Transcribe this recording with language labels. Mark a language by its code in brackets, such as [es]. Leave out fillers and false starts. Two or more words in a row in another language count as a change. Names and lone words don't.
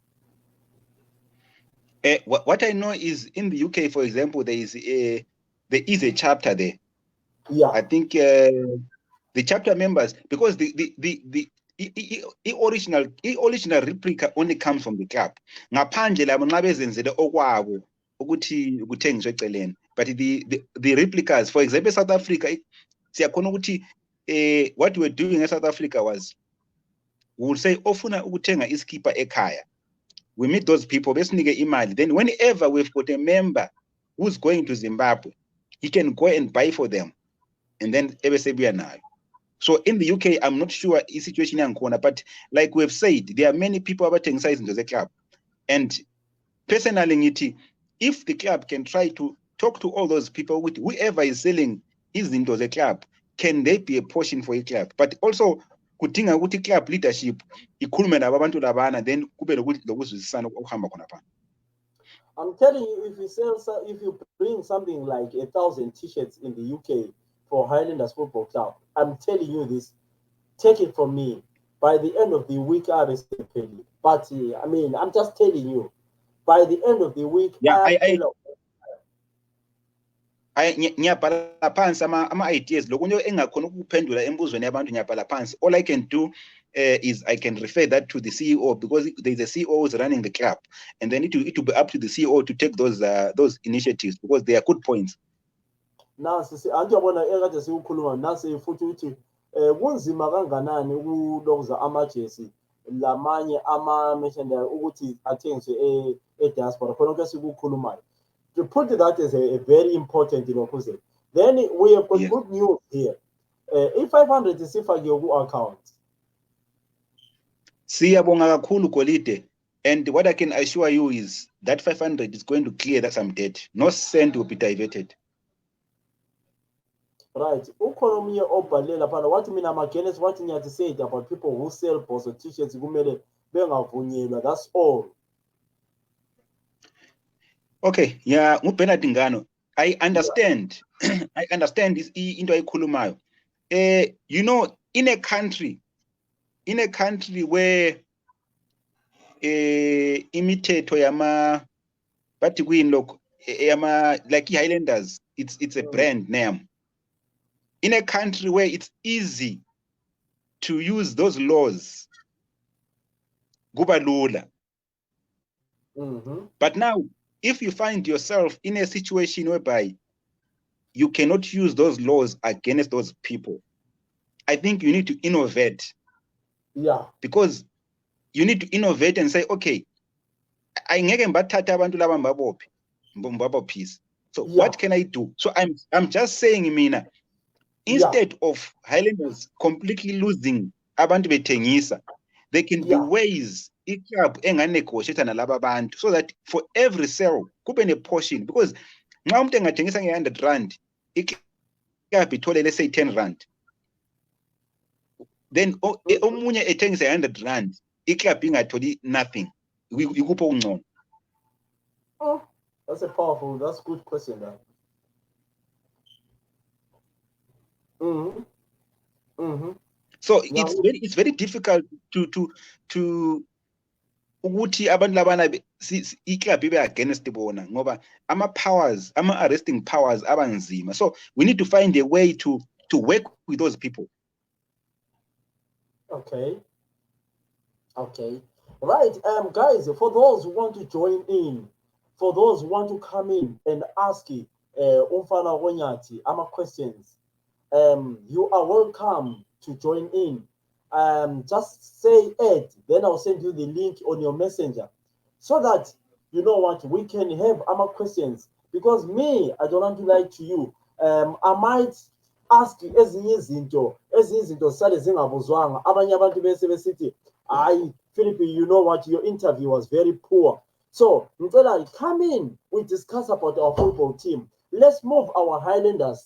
[en] What I know is in the UK, for example, there is a chapter there. Yeah, I think the chapter members, because the original replica only comes from the club. [nd] Ngaphandle labo nxa bezenzele okwabo ukuthi kuthengiswe eceleni. [en] But the replicas, for example, South Africa, [nd] siyakhona ukuthi [en] what we were doing in South Africa was, we would say [nd] ofuna ukuthenga iskipper ekhaya. [en] We meet those people, [nd] besinike imali. [en] Then whenever we've got a member who's going to Zimbabwe, he can go and buy for them. And then [nd] ebesebuya nayo. [en] So in the UK, I'm not sure the situation in Ancona, but like we've said, there are many people abathengiswa into the club. And personally, if the club can try to talk to all those people, with whoever is selling is into the club, can there be a portion for a club? But also, [nd] kudinga ukuthi [en] club leadership [nd] ikhulume nabantu labana, then kube lokuzwisisana okuhamba khona pha. [en] I'm telling you, if you bring something like 1,000 t-shirts in the UK for Highlanders Football Club, I'm telling you this, take it from me. By the end of the week, I will pay you. But I mean, I'm just telling you, by the end of the week, [nd] ngiyabhala phansi ama-ideas lokunye engakhona ukuphendula embuzweni yabantu ngiyabhala phansi. [en] All I can do is I can refer that to the CEO, because there's a CEO who's running the club, and then it will be up to the CEO to take those initiatives, because they are good points. [nd] Nasi andiyabona ekade sikukhuluma nasi futhi uthi kunzima kanganani ukulokuza amajesi lamanye ama-merchandise ukuthi athengiswe e-diaspora khona konke sikukhulumayo. [en] To put that as a very important opposite. Then we have got good news here. If 500 is [nd] ifakiwe ku-account. Siyabonga kakhulu Golide, [en] and what I can assure you is that 500 is going to clear some debt. No cent will be diverted. Right. [nd] Ukhona omunye obhalela phana wathi mina ama- [en] against what [nd] ngiyathi [en] said about people who sell bozo t-shirts [nd] kumele bengavunyelwa. [en] That's all. Okay, yeah, uBernard Ngano. I understand. I understand this [nd] into ayikhulumayo. [en] You know, in a country where [nd] imithetho yama bathi kuyini lokho yama [en] like Highlanders, it's a brand name. In a country where it's easy to use those laws, [nd] kuba lula. [en] But now, if you find yourself in a situation whereby you cannot use those laws against those people, I think you need to innovate. Yeah. Because you need to innovate and say, [nd] okay, ayingeke ngibathathe abantu laba mbabophe peace. [en] So what can I do? So I'm just saying, mina, instead of Highlanders completely losing [nd] abantu bethengisa, [en] there can be ways [nd] i-club enganegotiate nalaba abantu [en] so that for every sale [nd] kube ne-portion, because nxa umuntu engathengisa nge-100 i-club ithole [en] let's say 10 rand, then [nd] omunye ethengisa 100 rand i-club ingatholi nothing, ikupho okungcono. [en] Oh, that's a good question. So it's very difficult to [nd] ukuthi abantu labana i-club ibe against bona ngoba ama-arresting powers abanzima. [en] So we need to find a way to work with those people. Okay. Right, guys, for those who want to join in, for those who want to come in and ask Umfana Ronyati ama questions, you are welcome to join in. Just say it, then I'll send you the link on your messenger so that you know what we can have our questions. Because me, I don't want to lie to you. I might ask [nd] ezinye izinto sale zingabuzwanga abanye abantu bese besithi hayi [en] Philip, you know what, your interview was very poor. So ngicela come in, we discuss about our football team. Let's move our Highlanders.